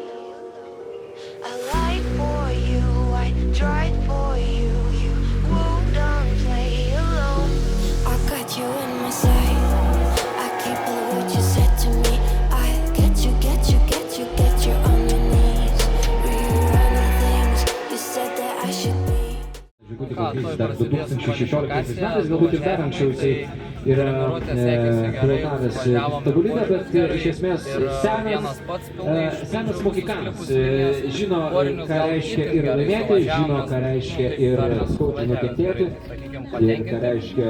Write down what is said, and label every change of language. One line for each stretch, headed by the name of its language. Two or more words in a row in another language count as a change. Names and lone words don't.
English: I lied for you, I tried for you. You wouldn't play alone. I got you in my sight. I keep all the words you said to me. I get you on your knees. Rewrite the things you said that I should be.
Lithuanian: Dar 2016 metais, galbūt ir dar anksčiau jisai yra pilotavęs tobulybę, bet iš esmės senas mokikanas, žino, ką reiškia ir laimėti, žino, ką reiškia ir skaudžiai nukentėti, ir ką reiškia